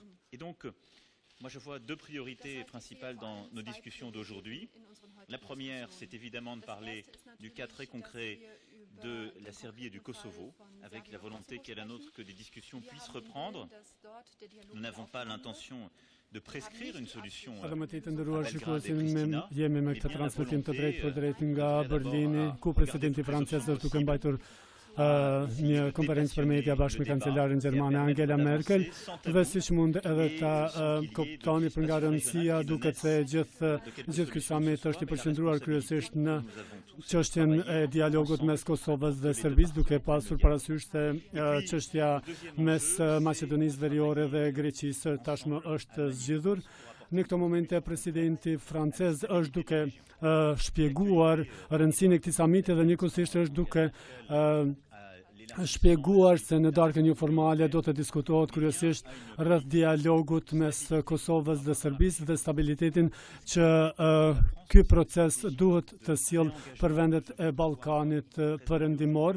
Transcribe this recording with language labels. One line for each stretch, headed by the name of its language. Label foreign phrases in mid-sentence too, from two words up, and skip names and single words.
French: Et donc, moi je vois deux priorités principales dans nos discussions d'aujourd'hui. La première, c'est évidemment de parler du cas très concret de la Serbie et du Kosovo, avec la volonté qui est la nôtre que des discussions puissent reprendre. Nous n'avons pas l'intention de prescrire une solution à
Albanian: Parlamentit të ndëruar
French: Belgrade et
Albanian: shikuesin,
French: Pristina,
Albanian: jemi me
French: mais
Albanian: këtë
French: bien la
Albanian: transmetim të
French: volonté,
Albanian: drejt për drejt nga
French: d'abord
Albanian: Berlini,
French: à
Albanian: ku
French: regarder
Albanian: presidenti
French: le plus
Albanian: francez
French: options
Albanian: është duke
French: possible,
Albanian: mbajtur
French: de
Albanian: një
French: se
Albanian: konferencë për media
French: dépassionner
Albanian: bashkë me
French: le débat
Albanian: kancelarin
French: et
Albanian: gjermane
French: à permettre
Albanian: Angela Merkel,
French: d'avancer sans
Albanian: dhe
French: tabou.
Albanian: siç mund edhe
French: Et
Albanian: ta
French: sans qu'il y ait
Albanian: kuptoni
French: de
Albanian: për nga
French: crispation
Albanian: rëndësia,
French: régionale qui
Albanian: duket
French: ne
Albanian: se
French: naisse
Albanian: gjithë ky summit është i përqendruar kryesisht në
French: Nous avons tous
Albanian: çështjen e
French: travaillé
Albanian: dialogut
French: ensemble
Albanian: mes Kosovës dhe
French: sur les
Albanian: Serbisë,
French: deux
Albanian: duke
French: parties
Albanian: pasur
French: immédiates.
Albanian: parasysh se çështja mes Maqedonisë Veriore dhe Greqisë tashmë është zgjidhur. Në këto momente presidenti francez është duke shpjeguar rëndësinë e këtij samiti dhe njëkohësisht është duke shpjeguar se në darkën informale do të diskutohet kryesisht rreth dialogut mes Kosovës dhe Serbisë dhe stabilitetin që ky proces duhet të sjellë për vendet e Ballkanit perëndimor.